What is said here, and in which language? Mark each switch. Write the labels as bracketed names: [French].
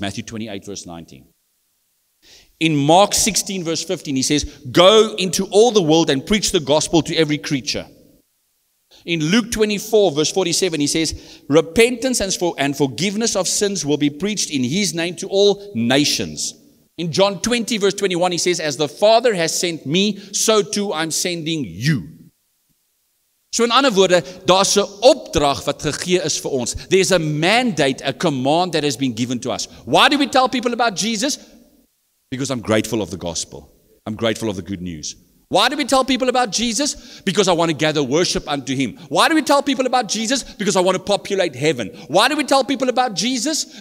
[English] Matthew 28 verse 19. In Mark 16 verse 15, he says, go into all the world and preach the gospel to every creature. In Luke 24 verse 47, he says, repentance and forgiveness of sins will be preached in his name to all nations. In John 20 verse 21, he says, as the Father has sent me, so too I'm sending you. [Afrikaans] So in ander woorde, daar's 'n opdrag wat gegee is vir ons. [English] There's a mandate, a command that has been given to us. Why do we tell people about Jesus? Because I'm grateful of the gospel. I'm grateful of the good news. Why do we tell people about Jesus? Because I want to gather worship unto him. Why do we tell people about Jesus? Because I want to populate heaven. Why do we tell people about Jesus?